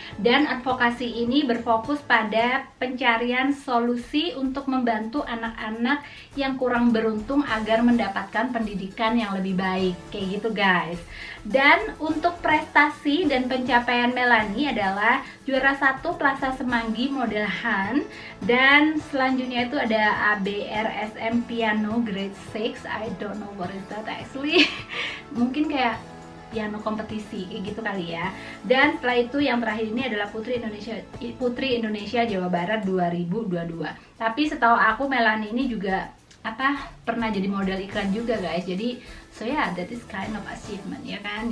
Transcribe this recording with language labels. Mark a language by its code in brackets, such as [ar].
[id] Dan advokasi ini berfokus pada pencarian solusi untuk membantu anak-anak yang kurang beruntung agar mendapatkan pendidikan yang lebih baik, kayak gitu guys. Dan untuk prestasi dan pencapaian Melanie adalah juara 1 Plaza Semanggi Model Han, dan selanjutnya itu ada ABRSM Piano Grade 6. [en] I don't know what is that actually. [id] Mungkin kayak piano kompetisi kayak gitu kali ya. Dan setelah itu yang terakhir ini adalah Putri Indonesia Jawa Barat 2022. Tapi setahu aku Melanie ini juga pernah jadi model iklan juga guys. Jadi [en] so yeah, that is kind of achievement [id] ya kan.